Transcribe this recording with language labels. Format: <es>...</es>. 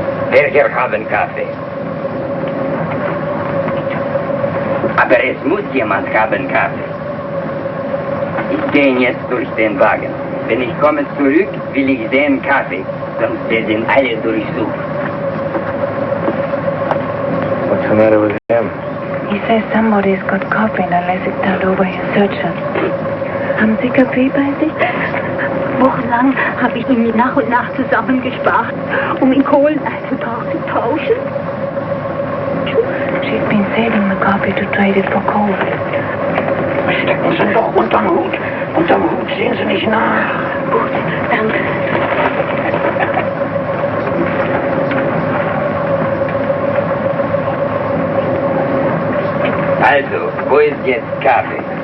<de>Welcher hat einen Kaffee? Aber es muss jemand haben Kaffee. Ich gehe jetzt durch den Wagen. Wenn ich komme zurück, will ich sehen Kaffee. Sonst werden alle durchsucht.</de> <en>What's the matter with him? He says somebody's got coffee unless it's turned over his searcher.</en> <de>Haben Sie Kaffee bei sich? Wochenlang habe ich ihn nach und nach zusammengespart, um in Kohlen einzutauschen.</de> <en>She's been saving the coffee to trade it for coal.</en> <de>Stecken Sie doch unterm Hut. Unterm Hut sehen Sie nicht nach. Gut, danke. Also, wo ist jetzt Kaffee?</de>